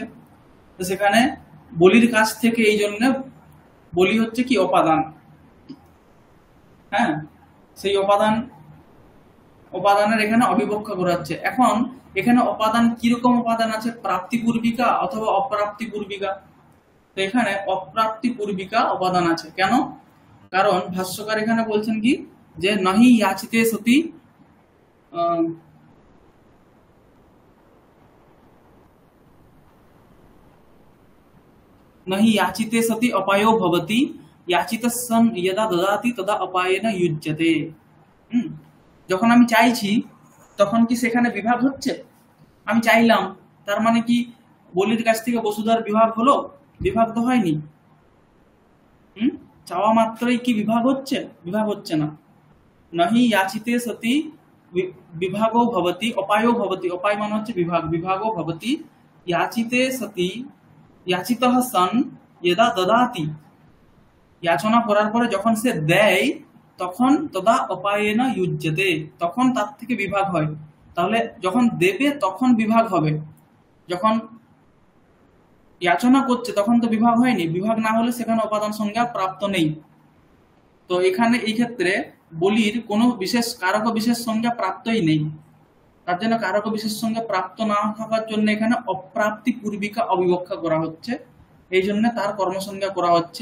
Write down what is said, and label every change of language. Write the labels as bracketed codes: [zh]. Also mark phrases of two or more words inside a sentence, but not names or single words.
[bn] তো সেখানে বলির কাছ থেকে, এই জন্য বলি হচ্ছে কি উপাদান, হ্যাঁ, সেই উপাদানের এখানে অবিবক্ষা করা হচ্ছে। এখন এখানে উপাদান কিরকম উপাদান আছে, প্রাপ্তি পূর্বিকা অথবা অপ্রাপ্তি পূর্বিকা। তো এখানে অপ্রাপ্তি পূর্বিকা উপাদান আছে, কেন, কারণ ভাষ্যকার এখানে বলছেন কি যে [sa] নহি याचिते सति नहि याचिते सति अपायो भवति, याचितः सन् यदा ददाति तदा अपायेन युज्यते। [bn] যখন আমি চাইছি তখন কি সেখানে বিভাগ হচ্ছে, আমি চাইলাম তার মানে কি বলির কাছ থেকে বসুধার বিভাগ হলো, বিভাগ তো হয়নি। চাওয়া মাত্রই কি বিভাগ হচ্ছে, বিভাগ হচ্ছে না। [sa] নহি याचिते सति विभागो भवति अपायो भवति, अपाय [bn] মানে হচ্ছে বিভাগ, [sa] বিভাগো ভবতি, याचिते सति याचितः सन् यदा ददाति, [bn] याचना করার পরে যখন সে দেয় তখন [sa] তদা অপায়েন युज्यते, [bn] তখন তার থেকে বিভাগ হয়। তাহলে যখন দেবে তখন বিভাগ হবে, যখন याचना করছে তখন তো বিভাগ হয়নি, বিভাগ না হলে সেখানে উপাদান সংজ্ঞা প্রাপ্ত নেই। তো এখানে এই ক্ষেত্রে বলির কোনো বিশেষ কারক বিশেষ সংজ্ঞা প্রাপ্তই নেই, তার জন্য কারক বিশেষ সংজ্ঞা প্রাপ্ত না থাকার জন্য এখানে অপ্রাপ্তি পূর্বিকা অবিবক্ষা করা হচ্ছে, এই জন্য তার কর্মসংজ্ঞা করা হচ্ছে।